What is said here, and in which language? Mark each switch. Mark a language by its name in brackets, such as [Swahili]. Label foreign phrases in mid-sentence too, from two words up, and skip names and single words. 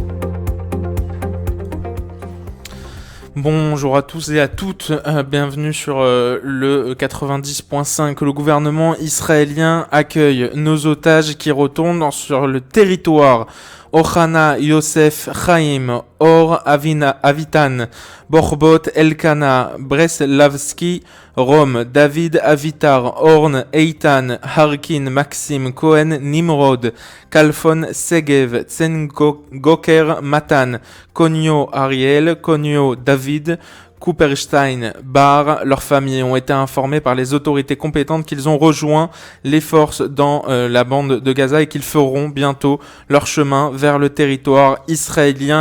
[French] Bonjour à tous et à toutes, bienvenue sur le 90.5. Le gouvernement israélien accueille nos otages qui retournent sur le territoire. Ohana, Yosef, Chaim, Or, Avitan, Borbot, Elkana, Breslavski, Rome, David, Avitar, Orn, Eitan, Harkin, Maxime, Cohen, Nimrod, Kalfon, Segev, Tsengoker, Matan, Konyo, Ariel, Konyo, David, Cooperstein, Bar, leurs familles ont été informées par les autorités compétentes qu'ils ont rejoint les forces dans la bande de Gaza et qu'ils feront bientôt leur chemin vers le territoire israélien.